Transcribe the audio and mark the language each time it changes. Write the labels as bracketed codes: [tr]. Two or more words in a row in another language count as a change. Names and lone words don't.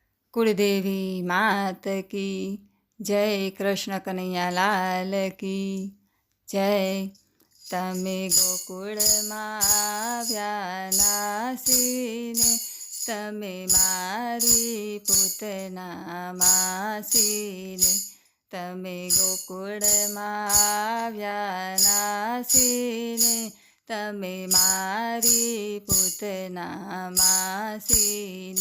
[hi] कुलदेवी मात की जय, कृष्ण कन्हैया लाल की जय। [gu] તમે ગોકુળમાં આવ્યા નાસીને, તમે મારી પૂતના માસીને. તમે ગોકુળમાં આવ્યા નાસીને, તમે મારી પૂતના માસીને.